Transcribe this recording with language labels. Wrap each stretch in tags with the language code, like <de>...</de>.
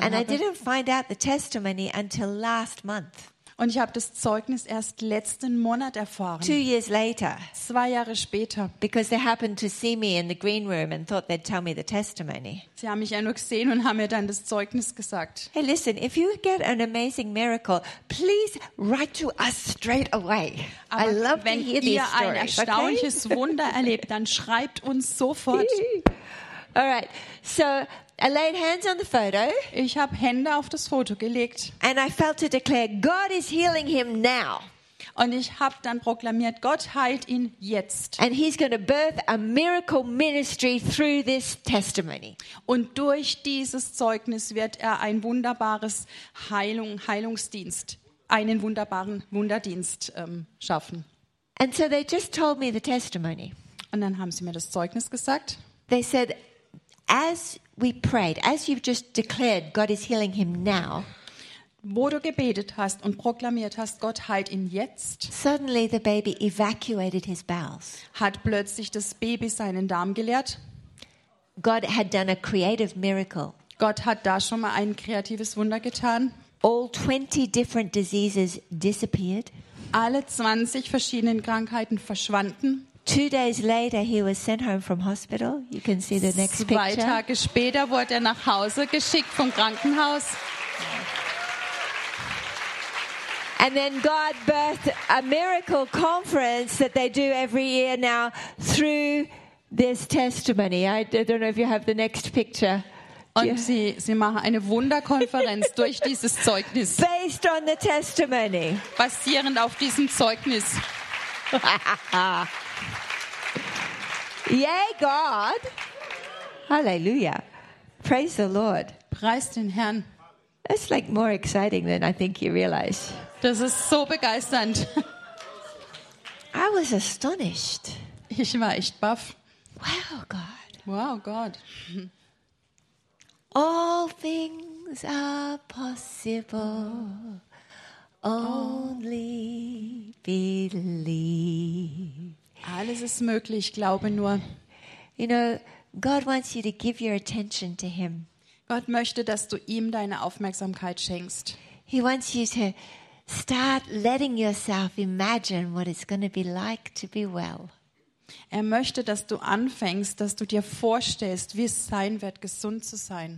<en>And And I didn't find out the testimony until last month.</en> <de>Und ich habe das Zeugnis erst letzten Monat erfahren.</de> <en>2 years later.</en> <de>2 Jahre später.</de> <en>Because they happened to see me in the green room and thought they'd tell me the testimony.</en> <de>Sie haben mich ja nur gesehen und haben mir dann das Zeugnis gesagt.</de> <en>Hey, listen, if you get an amazing miracle, please write to us straight away.</en> <de>Aber</de> <en>I love to hear these stories.</en> <de>Wenn ihr ein erstaunliches okay? Wunder erlebt, dann schreibt uns sofort.</de> <en>All right, so I laid hands on the photo.</en> <de>Ich habe Hände auf das Foto gelegt.</de> <en>And I felt to declare, God is healing him now.</en> <de>Und ich habe dann proklamiert, Gott heilt ihn jetzt.</de> <en>And he's going to birth a miracle ministry through this testimony.</en> <de>Und durch dieses Zeugnis wird er ein wunderbares Heilungsdienst, einen wunderbaren Wunderdienst schaffen.</de> <en>And so they just told me the testimony.</en> <de>Und dann haben sie mir das Zeugnis gesagt.</de> <en>They said, as we prayed, as you've just declared, God is healing him now.</en> <de>Wo du gebetet hast und proklamiert hast, Gott heilt ihn jetzt.</de> <en>Suddenly the baby evacuated his bowels.</en> <de>Hat plötzlich das Baby seinen Darm geleert.</de> <en>God had done a creative miracle.</en> <de>Gott hat da schon mal ein kreatives Wunder getan.</de> <en>All 20 different diseases disappeared.</en> <de>Alle 20 verschiedenen Krankheiten verschwanden.</de> <en>2 days later, he was sent home from hospital. You can see the next picture.</en> <de>2 Tage später wurde er nach Hause geschickt vom Krankenhaus.</de> <en>And then God birthed a miracle conference that they do every year now through this testimony. I don't know if you have the next picture.</en> <de>Und sie machen eine Wunderkonferenz durch dieses Zeugnis.</de> <en>Based on the testimony.</en> <de>Basierend auf diesem Zeugnis.</de> <en>Yay, God! Hallelujah! Praise the Lord!</en> <de>Preist den Herrn!</de> <en>It's like more exciting than I think you realize.</en> <de>Das ist so begeisternd.</de> <en>I was astonished.</en> <de>Ich war echt baff.</de> <en>Wow, God! Wow, God! All things are possible. Only believe.</en> <de>Alles ist möglich, glaube nur.</de> <en>You know, God wants you to give your attention to him.</en> <de>Gott möchte, dass du ihm deine Aufmerksamkeit schenkst.</de> <en>He wants you to start letting yourself imagine what it's going to be like to be well.</en> <de>Er möchte, dass du anfängst, dass du dir vorstellst, wie es sein wird, gesund zu sein.</de>